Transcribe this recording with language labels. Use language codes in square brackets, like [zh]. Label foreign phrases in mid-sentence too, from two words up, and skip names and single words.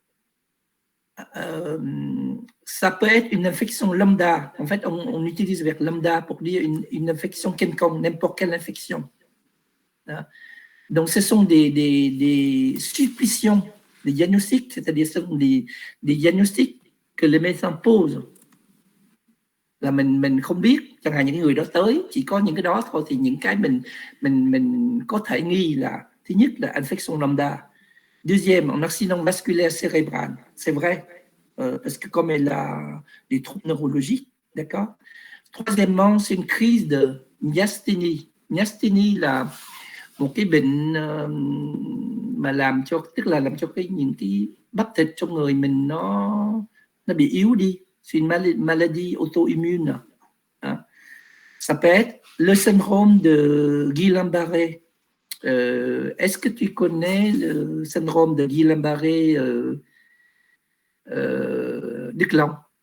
[fr] Ça peut être une infection lambda. En fait, on utilise le verbe lambda pour dire une infection quelconque, n'importe quelle infection. Donc, ce sont des suppositions, des diagnostics, c'est-à-dire ce sont des diagnostics que les médecins posent. [vi] Là mình không biết, chẳng hạn những người đó tới, chỉ có những cái đó thôi, thì những cái mình có thể nghi là, thứ nhất là [fr] infection lambda. Deuxième, un accident vasculaire cérébral, c'est vrai, parce que comme elle a des troubles neurologiques, d'accord. Troisièmement, c'est une crise de myasthénie. [vi] Myasthénie là một cái bệnh mà làm cho những cái bắp thịt trong người mình nó bị yếu đi. [fr] C'est une maladie auto-immune. Ça peut être le syndrome de Guillain-Barré. Est-ce que tu connais le syndrome de Guillain-Barré du clan?